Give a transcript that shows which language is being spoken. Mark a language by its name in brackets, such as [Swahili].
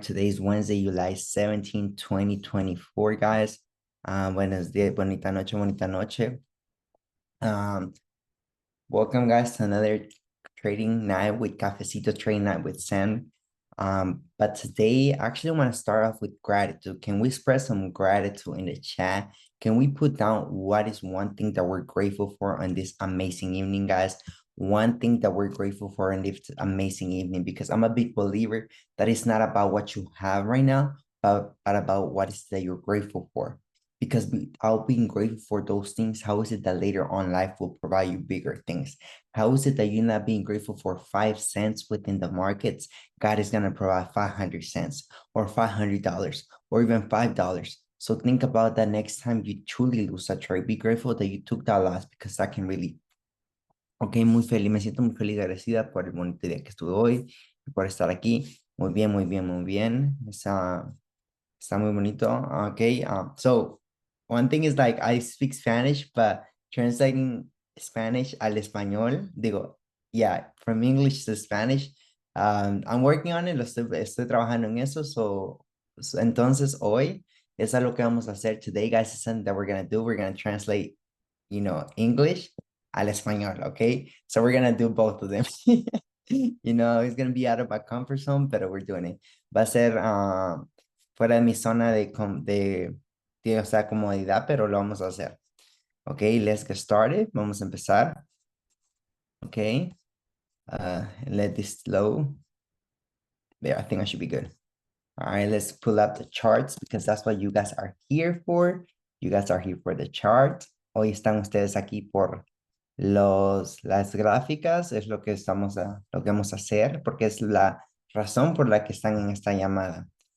[English] Today's Wednesday, July 17, 2024, guys. [Spanish] Buenos días, bonita noche, bonita noche. [English] Um, Welcome, guys, to another trading night with Cafesito trading night with Sam. But today, I actually want to start off with gratitude. Can we express some gratitude in the chat? Can we put down what is one thing that we're grateful for on this amazing evening, guys? One thing that we're grateful for in this amazing evening, because I'm a big believer that it's not about what you have right now, but about what is that you're grateful for. Because without being grateful for those things, how is it that later on life will provide you bigger things? How is it that you're not being grateful for 5 cents within the markets? God is going to provide 500 cents or $500 or even $5. So think about that next time you truly lose a trade. Be grateful that you took that loss because that can really. [Spanish] Ok, muy feliz, me siento muy feliz y agradecida por el bonito día que estuve hoy y por estar aquí. Muy bien, muy bien, muy bien. Está muy bonito. [English] Okay. So one thing is like I speak Spanish, but translating Spanish [Spanish] al español, digo, [English] yeah, from English to Spanish, I'm working on it, [Spanish] estoy trabajando en eso. Entonces hoy es lo que vamos a hacer [English] today, guys. Is something that we're gonna do. We're gonna translate, English [Spanish] al español. [English] Okay. So we're gonna do both of them. It's gonna be out of my comfort zone, but we're doing it. [Spanish] Va a ser fuera de mi zona o sea, comodidad, pero lo vamos a hacer. [English] Ok, let's get started. [Spanish] Vamos a empezar. [English] Ok, let this load. There, I think I should be good. All right, let's pull up the charts because that's what you guys are here for. You guys are here for the chart. [Spanish] Hoy están ustedes aquí por las gráficas, es lo que lo que vamos a hacer, porque es la razón por la que están en esta llamada.